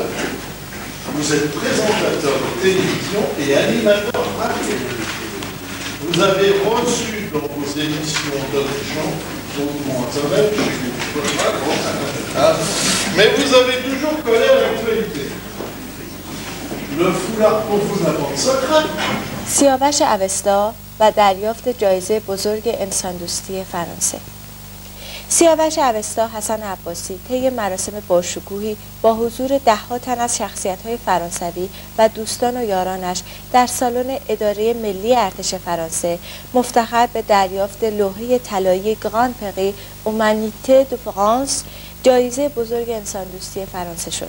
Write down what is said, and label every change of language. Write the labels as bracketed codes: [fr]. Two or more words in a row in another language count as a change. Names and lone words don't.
[fr] Vous êtes présentateur de télévision et animateur radio. Vous avez reçu dans vos émissions d'autres gens, mais vous avez toujours collé à l'actualité. Le foulard pour vous n'apporte secret. [fa] سیاوش اوستا و دریافت جایزه بزرگ انسان دوستی فرانسه. سیاوش اوستا حسن عباسی طی مراسم باشکوهی با حضور ده‌ها تن از شخصیت‌های فرانسوی و دوستان و یارانش در سالن اداره ملی ارتش فرانسه مفتخر به دریافت لوحه طلایی گراند پری اومانیته دو فرانس، جایزه بزرگ انسان دوستی فرانسه شد.